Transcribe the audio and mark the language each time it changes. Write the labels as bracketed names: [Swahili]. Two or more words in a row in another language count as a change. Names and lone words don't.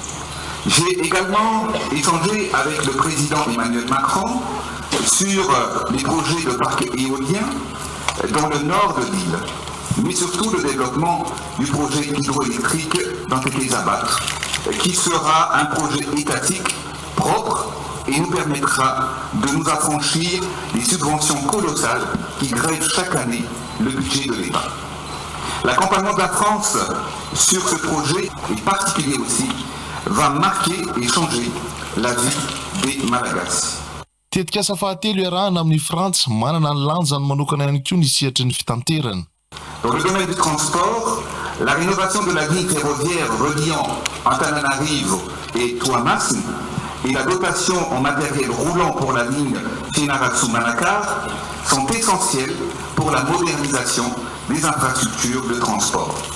[French] J'ai également échangé avec le président Emmanuel Macron sur les projets de parcs éoliens dans le nord de l'île, mais surtout le développement du projet hydroélectrique dans Tekezabat, qui sera un projet étatique propre et nous permettra de nous affranchir des subventions colossales qui grèvent chaque année le budget de l'État. L'accompagnement de la France sur ce projet, et particulier aussi, va marquer et changer la vie des Malagasy. [Malagasy] Tetika asa fahatelo iarahana amin'ny Frantsa manana ny lanjany manokana ihany koa ny sihetry ny fitanterana. [French] Dans le domaine du transport, la rénovation de la ligne ferroviaire reliant Antananarivo et Tuamasn et la dotation en matériel roulant pour la ligne Fianarantsoa-Manakar sont essentielles pour la modernisation des infrastructures de transport.